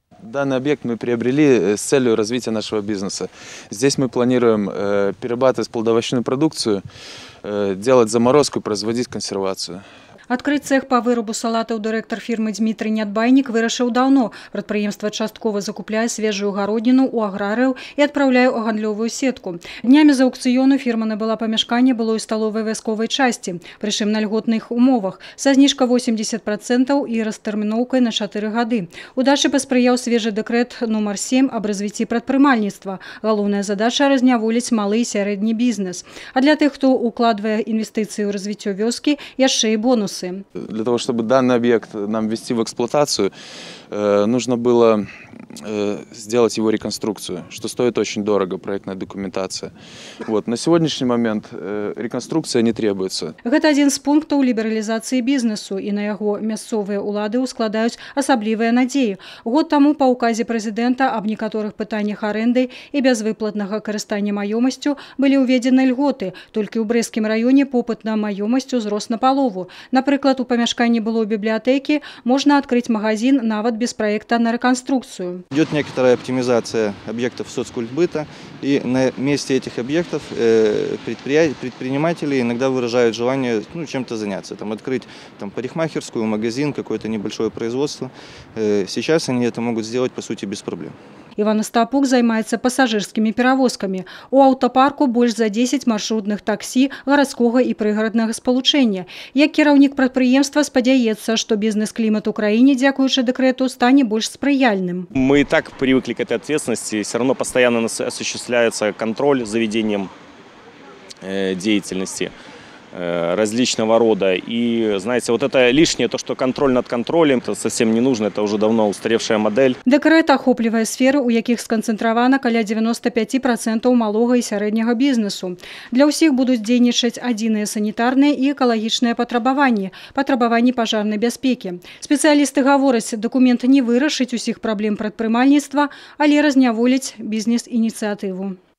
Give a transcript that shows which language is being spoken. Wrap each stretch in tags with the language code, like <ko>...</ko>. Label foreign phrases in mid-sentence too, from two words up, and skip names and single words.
<ru>Данный объект мы приобрели с целью развития нашего бизнеса. Здесь мы планируем перерабатывать плодоовощную продукцию, делать заморозку и производить консервацию.</ru> <be>Адкрыць цех па вырабу салатаў дырэктар фірмы Дмітрый Нядбайнік вырашыў даўно. Прадпрыемства часткова закупляе свежую гародніну ў аграрыяў і адпраўляе ў гандлёвую сетку. Днямі з аўкцыёну фірма набыла памяшканне былой сталовай вайсковай часці, прычым на льготных умовах, са зніжкай 80% і растэрміноўкай на 4 гады. Удачы паспрыяў свежы дэкрэт нумар 7 аб развіцці прадпрымальніцтва. Галоўная задача разняволіць малы і сярэдні бізнес. А для тых, хто укладвае інвестыцыі ў развіццё вёскі, яшчэ і бонусы.</be> <ru>Для того, чтобы данный объект нам ввести в эксплуатацию, нужно было сделать его реконструкцию, что стоит очень дорого, проектная документация. Вот. На сегодняшний момент реконструкция не требуется.</ru> <be>Гэта один з пунктаў лібералізацыі бізнесу, і на яго мясцовыя ўлады ускладаюць асаблівыя надзеі. Год таму па указе прэзідэнта аб некаторых пытаннях арэнды і бязвыплатнага карыстання маёмасцю былі ўведзены льготы. Толькі ў Брэсцкім раёне попыт на маёмасць узрос напалову. Напрыклад, у памяшканні былой бібліятэкі можна адкрыць магазин нават без</be> <ru>проекта на реконструкцию. Идет некоторая оптимизация объектов соцкультбыта, и на месте этих объектов предприниматели иногда выражают желание чем-то заняться, открыть парикмахерскую, магазин, какое-то небольшое производство. Сейчас они это могут сделать, по сути, без проблем.</ru> <be>Иван Остапук займаецца пассажирскімі перавозкамі. У аўтапарку больш за 10 маршрутных таксі гарадскога і прыгараднага спалучэння. Як кіраўнік прадпрыемства спадзяецца, што бізнес-клімат у краіне, дзякуючы дэкрэту, стане больш спрыяльным.</be> <ru>Мы и так привыкли к этой ответственности. Все равно постоянно осуществляется контроль за ведением деятельности различного рода. И, знаете, вот это лишнее, то, что контроль над контролем, это совсем не нужно, это уже давно устаревшая модель.</ru> <be>Дэкрэт ахоплівае сферы, у якіх сканцэнтравана каля 95% малога і сярэдняга бізнесу. Для ўсіх будуць дзейнічаць адзіныя санітарныя і экалагічныя патрабаванні пажарнай бяспекі. Спецыялісты гавораць, дакумент не вырашыць усіх праблем прадпрымальніцтва, але разняволіць бізнес-ініцыятыву.</be>